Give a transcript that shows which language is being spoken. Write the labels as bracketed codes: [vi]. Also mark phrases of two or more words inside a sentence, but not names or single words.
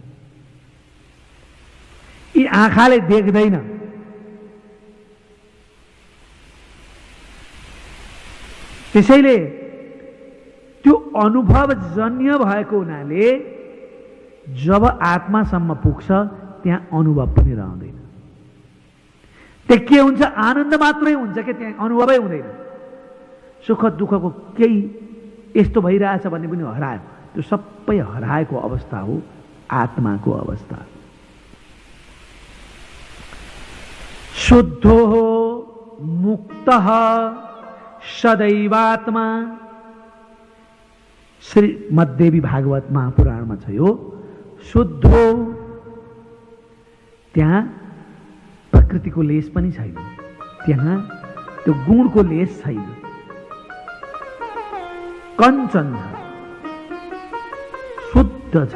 [ne] यी आँखाले देख्दैन, त्यसैले त्यो अनुभवजन्य भएको हुनाले जब आत्मासम्म पुग्छ त्यहाँ अनुभव पनि रहँदैन। त्यहाँ के हुन्छ? आनन्द मात्रै हुन्छ कि त्यहाँ अनुभवै हुँदैन। सुख दुःखको केही यस्तो भइरहेछ भन्ने पनि हरायो। त्यो सबै हराएको अवस्था हो आत्माको अवस्था। [sa] शुद्धो मुक्तः सदैवात्मा। [ne] श्रीमद्देवी भागवत महापुराणमा छ यो। शुद्ध हो, त्यहाँ प्रकृतिको लेस पनि छैन, त्यहाँ त्यो गुणको लेस छैन। कञ्चन छ, शुद्ध छ।